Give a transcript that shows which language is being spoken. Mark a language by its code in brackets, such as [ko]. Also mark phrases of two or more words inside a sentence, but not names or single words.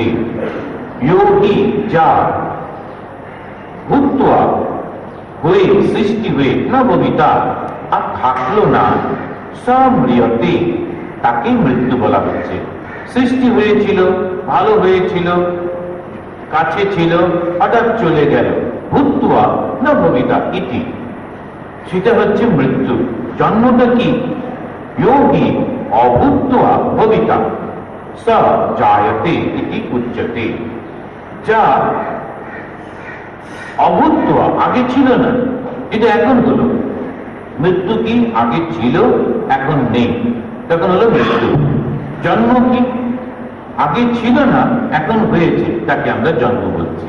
[sa] যোগী যা ভূত্বা [bn] হয়ে, সৃষ্টি হয়ে, না ভবিতা আর থাকলো না, সম্রিয়তে তাকে মৃত্যু বলা হচ্ছে। সৃষ্টি হয়েছিল, ভালো হয়েছিল, কাছে ছিল, হঠাৎ চলে গেল, [sa] ভূত্বা না ভবিতা ইতি, [bn] সেটা হচ্ছে মৃত্যু। জন্মটা কি? [sa] যোগী অভূত্বা ভবিতা স জায়তে ইতি উচ্যতে। [bn] যা অভূত্বা, আগে ছিল না, এটা এখন হলো। মৃত্যু কি? আগে ছিল, এখন নেই, তখন হলো মৃত্যু। জন্ম কি? আগে ছিল না, এখন হয়েছে, তাকে আমরা জন্ম বলছি।